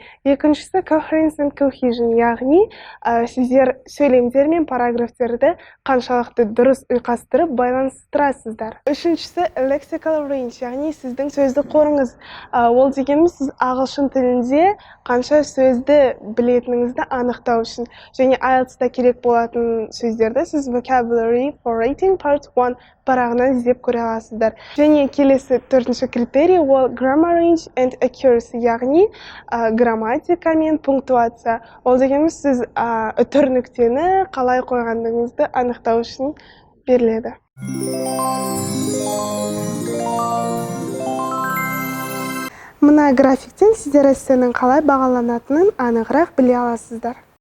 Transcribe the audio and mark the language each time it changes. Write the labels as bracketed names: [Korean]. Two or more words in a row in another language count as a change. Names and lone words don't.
[Kazakh] Екіншісі [English] coherence and cohesion, [Kazakh] яғни сіздер сөйлемдер мен параграфтерді қаншалықты дұрыс ұйқастырып байланыстырасыздар. Үшіншісі [English] lexical range, [Kazakh] яғни сіздің сөздік қорыңыз. Ол дегеніміз сіз ағылшын тілінде қанша сөзді білетініңізді анықтау үшін. Және IELTS-та керек болатын сөздерді сіз [English] vocabulary for rating part 1 [Kazakh] парағынан іздеп көре аласыздар. Және келесі төртінші критерий ол [English] grammar range and accuracy, [Kazakh] яғни грамматика мен пунктуация. Ол дегеніміз сіз үтір нүктені қалай қойғандығыңызды анықтау үшін беріледі. Мына графиктен сіздер эссенің қалай бағаланатынын анығырақ біле аласыздар.